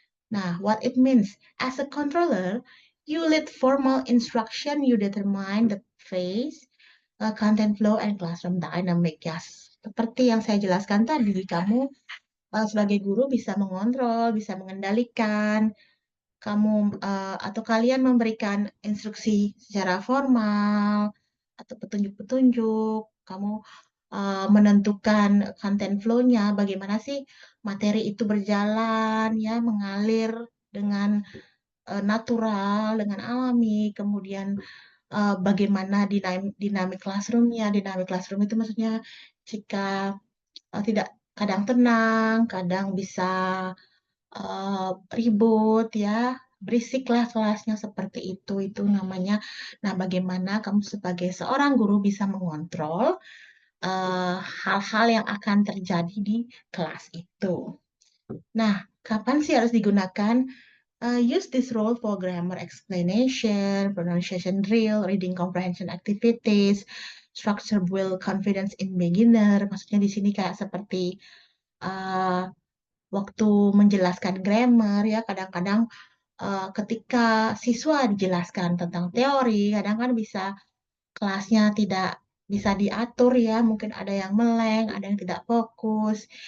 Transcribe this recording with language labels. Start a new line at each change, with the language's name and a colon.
English: Nah, what it means, as a controller, you lead formal instruction, you determine the phase, content flow, and classroom dynamic. Yes.
Indonesian: Seperti yang saya jelaskan tadi, kamu sebagai guru bisa mengontrol, bisa mengendalikan, kamu atau kalian memberikan instruksi secara formal atau petunjuk-petunjuk, kamu menentukan content flow-nya, bagaimana sih materi itu berjalan, ya, mengalir dengan natural, dengan alami, kemudian bagaimana dinamik classroom-nya. Dinamik classroom itu maksudnya jika tidak kadang tenang, kadang bisa ribut ya, berisik lah kelasnya seperti itu namanya. Nah, bagaimana kamu sebagai seorang guru bisa mengontrol hal-hal yang akan terjadi di kelas itu. Nah, kapan sih harus digunakan?
English: Use this role for grammar explanation, pronunciation drill, reading comprehension activities, structure build confidence in beginner.
Indonesian: Maksudnya di sini kayak seperti uh, waktu menjelaskan grammar ya, kadang-kadang ketika siswa dijelaskan tentang teori, kadang kan bisa kelasnya tidak bisa diatur ya, mungkin ada yang meleng, ada yang tidak fokus.